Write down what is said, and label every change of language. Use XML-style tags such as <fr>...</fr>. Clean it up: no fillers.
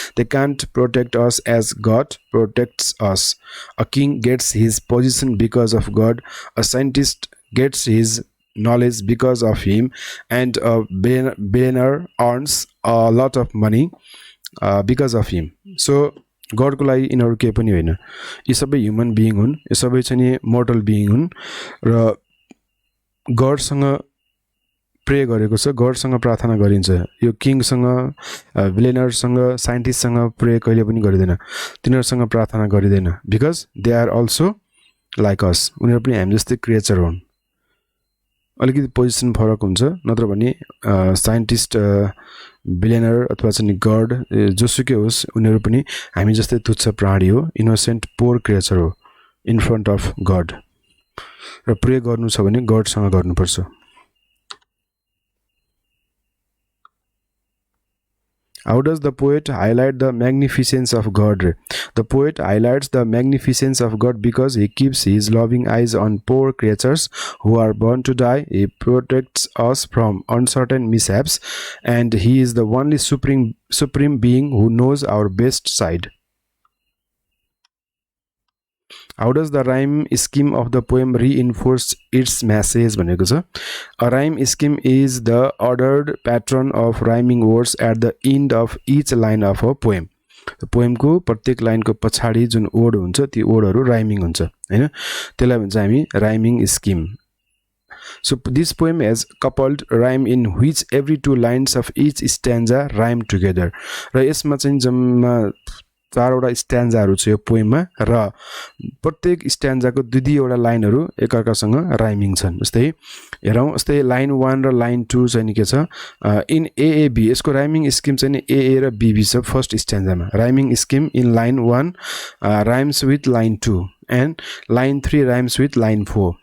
<en>They can't protect us as God protects us. A king gets his position because of God. A scientist gets his knowledge because of him, and a billionaire earns a lot of money because of him.</en> <ne>So गडको लागि यिनीहरू केही पनि होइन. यी सबै human being हुन्. यो सबै चाहिँ नि मोर्टल बिइङ हुन् र गडसँग प्रे गरेको छ, गडसँग प्रार्थना गरिन्छ. यो किङसँग, बिलियनरसँग, साइन्टिस्टसँग प्रे कहिले पनि गरिँदैन. तिनीहरूसँग प्रार्थना गरिँदैन.</ne> <en>Because they are also like us.</en> <ne>उनीहरू पनि हामी जस्तै क्रिएचर हुन्. अलिकति पोजिसन फरक हुन्छ. नत्र भने साइन्टिस्ट, बिलियनर अथवा चाहिँ गड, जोसुकै होस्, उनीहरू पनि हामी जस्तै तुच्छ प्राणी हो. इनोसेन्ट पोर क्रिएचर हो</ne> <en>In front of God.</en> <ne>र प्रे गर्नु छ भने गडसँग गर्नुपर्छ.</ne> <en>How does the poet highlight the magnificence of God? The poet highlights the magnificence of God because he keeps his loving eyes on poor creatures who are born to die. He protects us from uncertain mishaps, and he is the only supreme being who knows our best side. How does the rhyme scheme of the poem reinforce its message?</en> <ne>भनेको छ.</ne> <en>A rhyme scheme is the ordered pattern of rhyming words at the end of each line of a poem.</en> <ne>पोएमको प्रत्येक लाइनको पछाडि जुन word हुन्छ ती वर्डहरू rhyming हुन्छ हैन. त्यसलाई भन्छ हामी rhyming scheme.</ne> <en>So this poem has coupled rhyme in which every two lines of each stanza rhyme together.</en> <ne>र यसमा चाहिँ जम्मा 4 वटा स्ट्यान्जाहरू छ यो पोएममा, र प्रत्येक स्ट्यान्जाको दुई वटा लाइनहरू एकअर्कासँग राइमिङ छन्. जस्तै हेरौँ, जस्तै लाइन 1 र लाइन 2 चाहिँ नि के छ, इन एएबी. यसको राइमिङ स्किम चाहिँ नि एए र बीबी छ. First स्ट्यान्जामा rhyming scheme</ne> <en>In line 1 rhymes with line 2 and line 3 rhymes with line 4.</en>